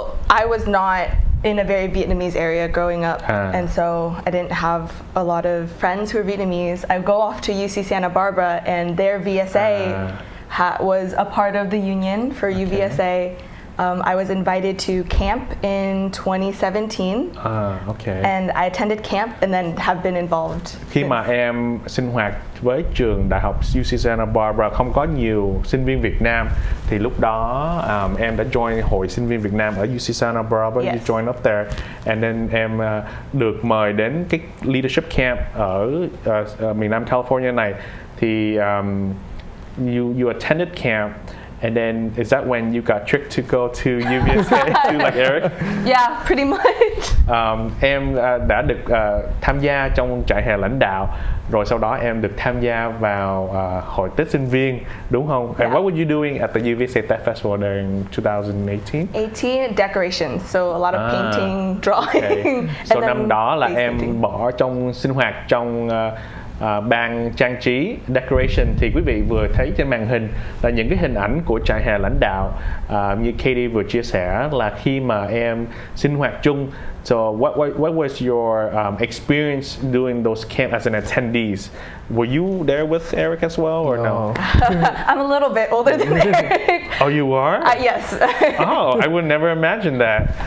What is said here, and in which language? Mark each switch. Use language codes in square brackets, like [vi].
[en] I was not in a very Vietnamese area growing up, and so I didn't have a lot of friends who were Vietnamese. I go off to UC Santa Barbara, and their VSA was a part of the union for UVSA. I was invited to camp in 2017, and I attended camp and then have been involved. [vi] Khi mà em sinh hoạt với trường đại học UC Santa Barbara không có nhiều sinh viên Việt Nam, thì lúc đó em đã join hội sinh viên Việt Nam ở UC Santa Barbara. [en] Yes. You join up there, and then [vi] em được mời đến cái leadership camp ở miền Nam California này. [en] Thì you attended camp. And then, is that when you got tricked to go to UVSA to like Eric? Yeah, pretty much. [vi] Em đã được tham gia trong trại hè lãnh đạo, rồi sau đó em được tham gia vào hội Tết sinh viên, đúng không? [en] And what were you doing at the UVSA Tech Festival there in 2018? 18 decorations, so a lot of painting, drawing. Okay. [vi] So năm đó là em bỏ trong sinh hoạt trong ban trang trí decoration. Thì quý vị vừa thấy trên màn hình là những cái hình ảnh của trại hè lãnh đạo, như Katie vừa chia sẻ là khi mà em sinh hoạt chung. [en] So what was your experience doing those camps as an attendees? Were you there with Eric as well or no? I'm a little bit older than Eric. Oh, you are? Yes. Oh, I would never imagine that.